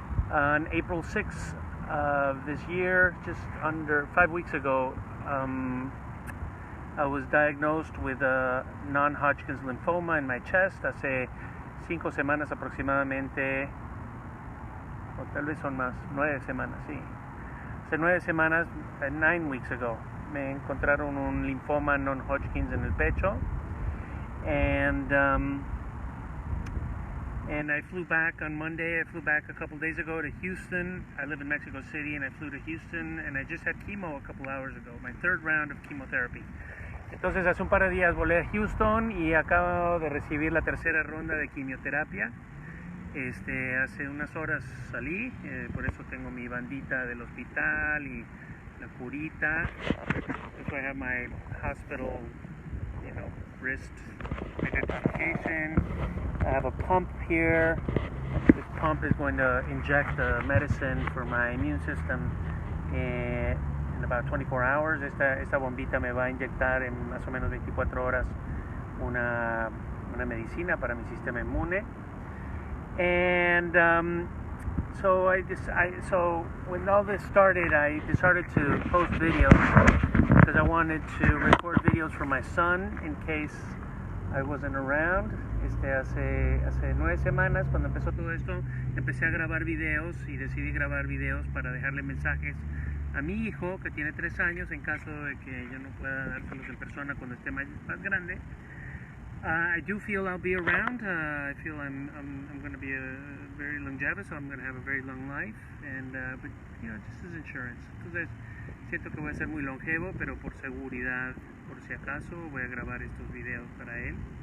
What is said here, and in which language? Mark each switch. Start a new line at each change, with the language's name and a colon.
English: On April 6th of this year, just under 5 weeks ago, I was diagnosed with a non-Hodgkin's lymphoma in my chest.
Spanish: Hace 5 semanas aproximadamente, o tal vez son más, 9 semanas, sí. Hace 9 semanas,
English: 9 weeks ago.
Spanish: Me encontraron un linfoma non-Hodgkin's en el pecho,
English: and I flew back on Monday. I flew back a couple days ago to Houston. I live in Mexico City, and I flew to Houston, and I just had chemo a couple hours ago, my 3rd round of chemotherapy.
Spanish: Entonces hace un par de días volé a Houston y acabo de recibir la 3ª ronda de quimioterapia. Hace unas horas salí, por eso tengo mi bandita del hospital y la curita.
English: So I have my hospital, wrist identification. I have a pump here. This pump is going to inject the medicine for my immune system in about 24 hours.
Spanish: Esta bombita me va a inyectar en más o menos 24 horas una medicina para mi sistema inmune.
English: And so when all this started, I decided to post videos because I wanted to record videos for my son in case I wasn't around.
Spanish: Hace 9 semanas, cuando empezó todo esto, empecé a grabar videos y decidí grabar videos para dejarle mensajes a mi hijo, que tiene 3 años, en caso de que yo no pueda dárselos en persona cuando esté más grande.
English: I do feel I'll be around. I feel I'm going to be very longevous, so I'm going to have a very long life. But just as insurance.
Spanish: Entonces siento que voy a ser muy longevo, pero por seguridad, por si acaso, voy a grabar estos videos para él.